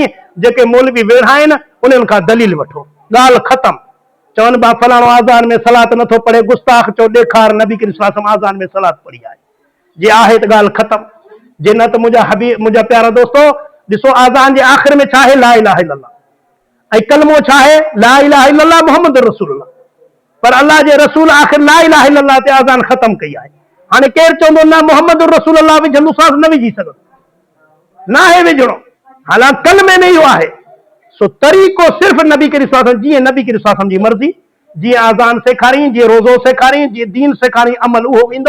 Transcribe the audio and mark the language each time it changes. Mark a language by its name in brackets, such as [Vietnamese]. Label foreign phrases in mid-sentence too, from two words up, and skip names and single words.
[Sindhi] जेके मौलवी वेठा आहिनि उन्हनि खां दलील वठो, ॻाल्हि ख़तम। चवनि बा फलाणो आज़ान में सलात नथो पढ़े, गुस्ताख चो ॾेखार नबी करीम [Arabic] صلى الله عليه وسلم [Sindhi] आज़ान में सलात पढ़ी आहे, जे आहे त ॻाल्हि ख़तम, जे न त मुंहिंजा प्यारा दोस्तो ॾिसो, आज़ान जे आख़िर में छा आहे? [Arabic] لا إله إلا الله, [Sindhi] ऐं कलमो छा आहे? [Arabic] لا إله إلا الله محمد رسول الله. [Sindhi] पर अल्लाह जे रसूल आख़िर [Arabic] لا إله إلا الله [Sindhi] ते आज़ान ख़तम कई आहे। हाणे केरु चवंदो न [Arabic] محمد رسول الله [Sindhi] विझंदोसांस, न विझी सघंदो, न आहे विझणो, हालांकि कलमे में इहो आहे। सो तरीक़ो सिर्फ़ नबी करीम [Arabic] صلى الله عليه وسلم, [Sindhi] जीअं नबी करीम [Arabic] صلى الله عليه وسلم [Sindhi] जी मर्ज़ी, जीअं आज़ान सेखारी, जीअं रोज़ो सेखारी, जीअं दीन सेखारी, अमल उहो ईंदो।